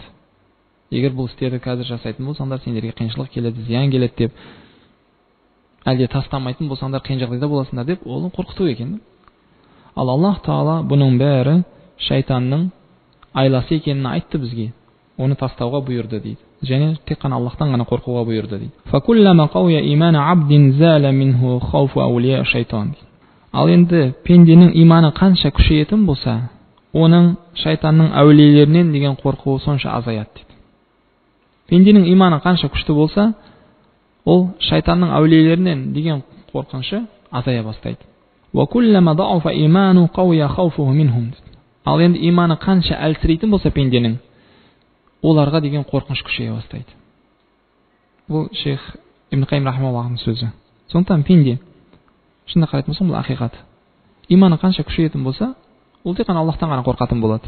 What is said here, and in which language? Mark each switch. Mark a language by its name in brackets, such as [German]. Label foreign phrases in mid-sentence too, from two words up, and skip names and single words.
[Kazakh] Егер бұл істерді қазір жасайтын болсаңдар, сендерге қиыншылық келеді, зиян келеді деп, әлде тастамайтын болсаңдар, қиын жағдайда боласыңдар деп, оны қорқыту екен. Ал Аллах Тағала бұның бәрі шайтанның айласы екенін айтты бізге. Оны тастауға бұйырды дейді. Және тек қана Аллахтан ғана қорқуға бұйырды дейді. [Arabic] فكلما قوي إيمان عبد زال منه خوف أولياء الشيطان. [Kazakh] Ал енді пенденің иманы қанша күшейетін болса, оның шайтанның әулиелерінен деген қорқуы сонша азаяды дейді. Пенденің иманы қанша күшті болса, ол шайтанның әулиелерінен деген қорқынышы азая бастайды. [Arabic] وَكُلَّمَا ضَعُفَ إِيمَانُ قَوْيَ خَوْفُهُ مِنْهُمْ. [Kazakh] Ал енді иманы қанша әлсірейтін болса пенденің, оларға деген қорқыныш күшейе бастайды. Бұл шейх Ибн Қайим рахимахуллахтың сөзі. Сондықтан пенде, шынында қарайтын болсам, бұл ақиқат. Иманы қанша күшейетін болса, ол тек қана Аллахтан ғана қорқатын болады.